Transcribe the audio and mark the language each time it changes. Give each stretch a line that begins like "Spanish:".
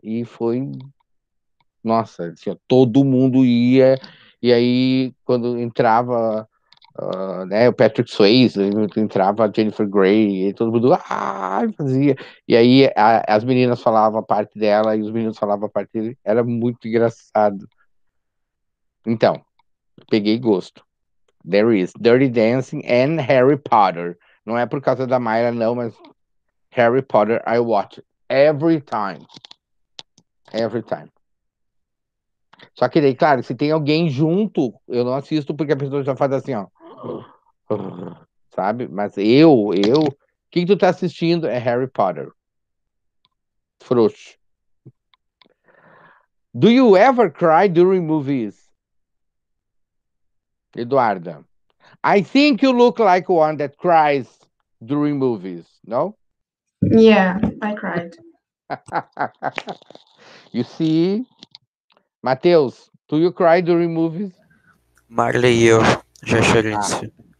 Portuguese: E foi. Nossa, assim, ó, todo mundo ia. E aí, quando entrava, né, o Patrick Swayze, entrava a Jennifer Grey, e todo mundo fazia. E aí as meninas falavam a parte dela e os meninos falavam a parte dele. Era muito engraçado. Então, peguei gosto.
English: There is Dirty Dancing and Harry Potter.
Portuguese: Não é por causa da Mayra, não, mas Harry Potter
English: I watch every time. Every time.
Portuguese: Só que daí, claro, se tem alguém junto, eu não assisto porque a pessoa já faz assim, ó. Sabe? Mas o que tu tá assistindo é Harry Potter. Frouxo.
English: Do you ever cry during movies? Eduarda. I think you look like one that cries during movies, no? Yeah, I cried. You see? Matheus, do you cry during movies?
Portuguese: Marley e eu já chorei nesse filme.